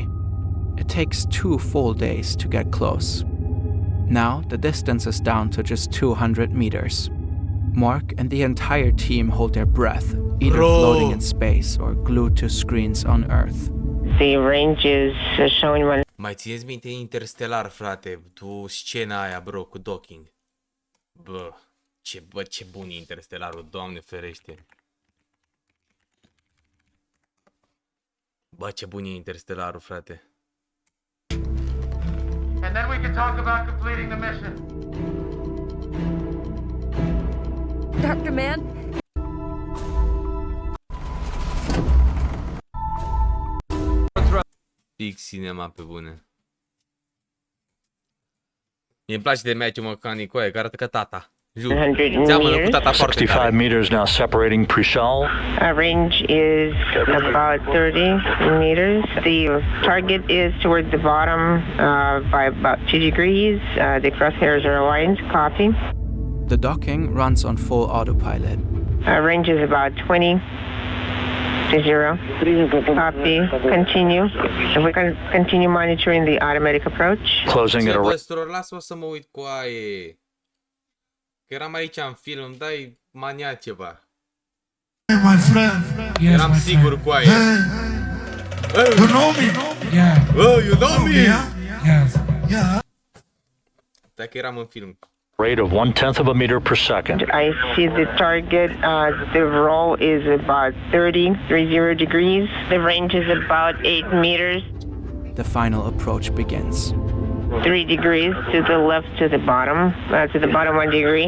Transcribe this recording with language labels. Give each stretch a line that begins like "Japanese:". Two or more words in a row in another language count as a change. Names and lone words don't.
English: It takes 2 full days to get close. Now the distance is down to just 200 meters. Mark and the entire team hold their breath, either floating in space or glued to screens on Earth. The range is showing one.
Romanian: Mai țineți minte Interstellar, frate? Tu scena aia, bro, cu docking. Ce bun e Interstellarul, Doamne ferește. Bă, ce bun e Interstellarul, frate.
English: And then we can talk about completing the mission. Dr. Mann? Big cinema
Romanian: pe bune. Mie-mi place de Matthew McConaughey, care arată ca tata. Jur.
English: 65 meters now separating Prishal. Range is about 30 meters. The target is towards the bottom by about 2 degrees. The crosshairs are aligned. Copy. The docking runs on full autopilot. Range is about 20 to 0. Copy. Continue. If we can continue monitoring the automatic approach. Closing at a...
Romanian: Lasă-mă să mă uit cu aie. Că eram aici în film, îmi dai mania ceva.
English: Hey, my friend. Yes,
Romanian: eram
English: my
Romanian: sigur
English: friend.
Romanian: cu aia.
English: Hey. You know me? Yeah. Oh, you know me? Yes. Yeah.
Romanian: Dacă eram în film.
English: Rate of 1/10 of a meter per second. I see the target. The roll is about 30 degrees. The range is about 8 meters. The final approach begins. 3 degrees to the left, to the bottom 1 degree.